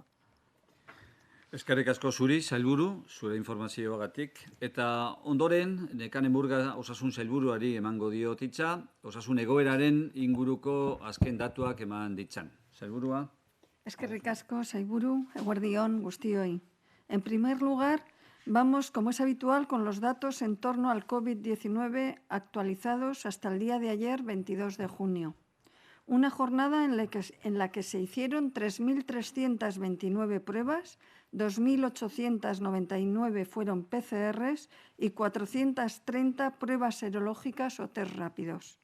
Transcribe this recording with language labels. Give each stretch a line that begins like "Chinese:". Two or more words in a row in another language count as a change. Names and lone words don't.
Basque: Eskerrik asko zuri, sailburu, zure informazioagatik. Eta ondoren, Nekane Murga osasun sailburuari emango diot hitza, osasun egoeraren inguruko azken datuak eman ditzan. Sailburua. Eskerrik asko, sailburu, eguerdion guztioi.
Spanish: En primer lugar, vamos, como es habitual, con los datos en torno al COVID-19 actualizados hasta el día de ayer, 22 de junio. Una jornada en la que se hicieron 3.329 pruebas, 2.899 fueron PCRs y 430 pruebas serológicas o test rápidos.